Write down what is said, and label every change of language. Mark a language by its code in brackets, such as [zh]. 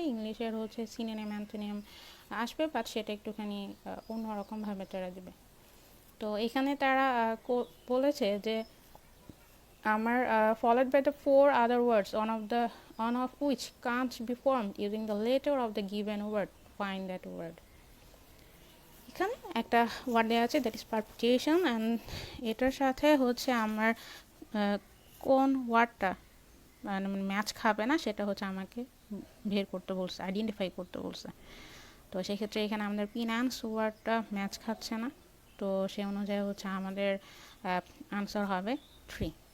[bn] ইংলিশের হচ্ছে synonym antonym আসবে, বাট সেটা একটুখানি অন্যরকমভাবে তারা দেবে। তো এখানে তারা বলেছে যে আমার [en] followed by the 4 other words, one of which can't be formed using the letter of the given word, find that word. [bn] এখানে একটা ওয়ার্ড দেওয়া আছে, দ্যাট ইজ পারপিটিউশন, অ্যান্ড এটার সাথে হচ্ছে আমার কোন ওয়ার্ডটা মানে ম্যাচ খাবে না সেটা হচ্ছে আমাকে বের করতে বলছে, আইডেন্টিফাই করতে বলছে। তো সেক্ষেত্রে এখানে আমাদের পিনান্স ওয়ার্ডটা ম্যাচ খাচ্ছে না, তো সেই অনুযায়ী হচ্ছে আমাদের আনসার হবে 3।